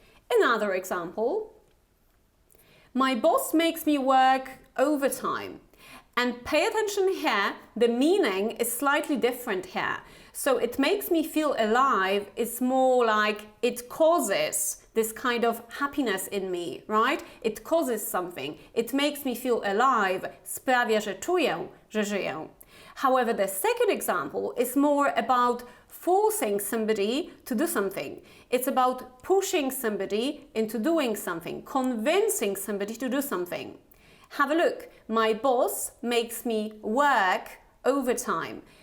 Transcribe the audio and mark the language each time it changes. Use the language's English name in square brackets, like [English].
[English] Another example. My boss makes me work overtime. And pay attention here, the meaning is slightly different here. So it makes me feel alive is more like it causes this kind of happiness in me, right? It causes something. It makes me feel alive, [Polish] sprawia, że czuję, że żyję. [English] However, the second example is more about forcing somebody to do something. It's about pushing somebody into doing something, convincing somebody to do something. Have a look. My boss makes me work overtime.